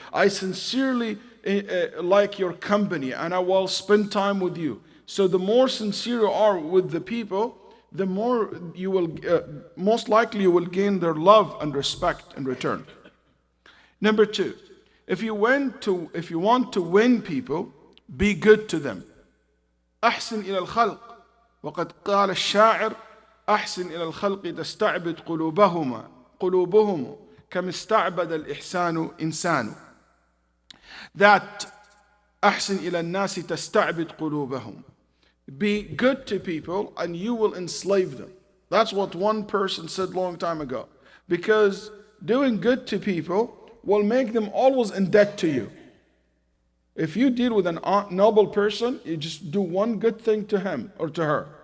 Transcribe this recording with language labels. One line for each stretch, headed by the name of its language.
English: I sincerely like your company and I will spend time with you. So the more sincere you are with the people, the more you will, most likely you will gain their love and respect in return. Number two, if you want to win people, be good to them.
Arabic: أحسن إلى الخلق وقد قال الشاعر أحسن إلى الخلق تستعبد قلوبهم كما استعبد الإحسان إنسان. That أحسن إلى الناس تستعبد قلوبهم.
English: Be good to people and you will enslave them. That's what one person said long time ago. Because doing good to people will make them always in debt to you. If you deal with a noble person, you just do one good thing to him or to her,